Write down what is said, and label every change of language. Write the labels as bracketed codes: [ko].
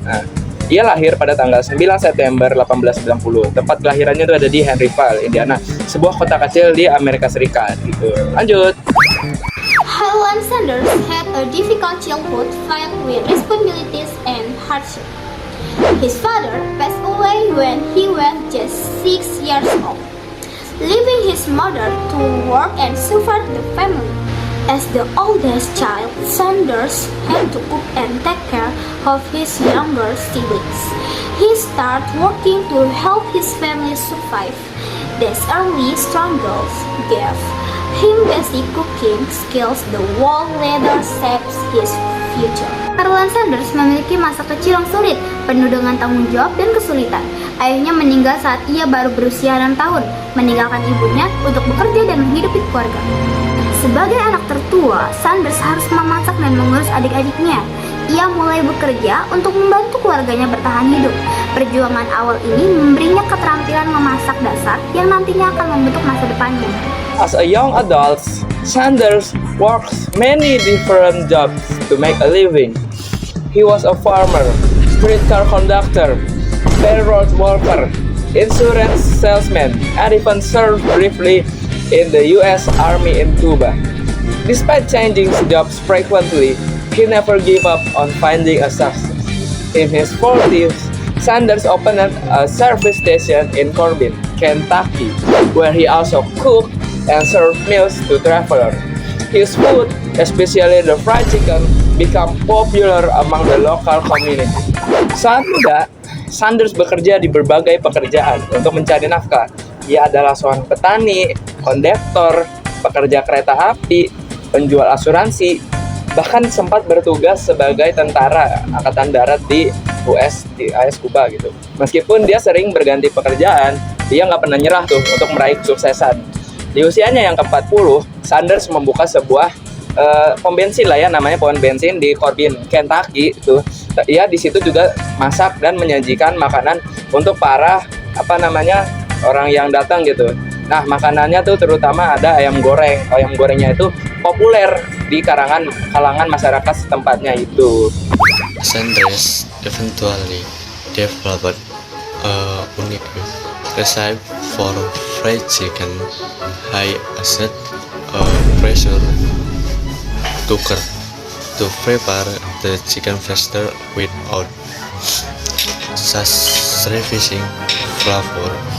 [id] Nah, dia lahir pada tanggal 9 September 1890. Tempat kelahirannya itu ada di Henryville, Indiana, sebuah kota kecil di Amerika Serikat. Gitu. Lanjut. [en] Harlan Sanders had a difficult childhood filled with responsibilities and hardship. His father passed away when he was just 6 years old, leaving his mother to work and support the family. As the oldest child, Sanders had to cook and take care of his younger siblings. He started working to help his family survive. These early struggles gave him basic cooking skills the world later shapes his future. [id] Harlan Sanders memiliki masa kecil yang sulit, penuh dengan tanggung jawab dan kesulitan. Ayahnya meninggal saat ia baru berusia 6 tahun, meninggalkan ibunya untuk bekerja dan menghidupi keluarga. Sebagai anak tertua, Sanders harus memasak dan mengurus adik-adiknya. Ia mulai bekerja untuk membantu keluarganya bertahan hidup. Perjuangan awal ini memberinya keterampilan memasak dasar yang nantinya akan membentuk masa depannya. [en] As a young adult, Sanders works many different jobs to make a living. He was a farmer, streetcar conductor, railroad worker, insurance salesman, and even served briefly in the U.S. Army in Cuba. Despite changing jobs frequently, he never gave up on finding a success. In his 40s, Sanders opened a service station in Corbin, Kentucky, where he also cooked and served meals to travelers. His food, especially the fried chicken, became popular among the local community. [id] Saat muda, Sanders bekerja di berbagai pekerjaan untuk mencari nafkah. Ia adalah seorang petani, kondektor, pekerja kereta api, penjual asuransi, bahkan sempat bertugas sebagai tentara angkatan darat di AS Kuba gitu. Meskipun dia sering berganti pekerjaan, dia nggak pernah nyerah tuh untuk meraih kesuksesan. Di usianya yang ke-40, Sanders membuka sebuah pom bensin lah ya, namanya pom bensin di Corbin, Kentucky itu. Ia di situ juga masak dan menyajikan makanan untuk para orang yang datang gitu. Nah, makanannya tuh terutama ada ayam goreng. Ayam gorengnya itu populer di kalangan masyarakat setempatnya itu. [en] Sanders eventually developed a unique recipe for fried chicken. He used a pressure cooker to prepare the chicken faster without sacrificing flavor.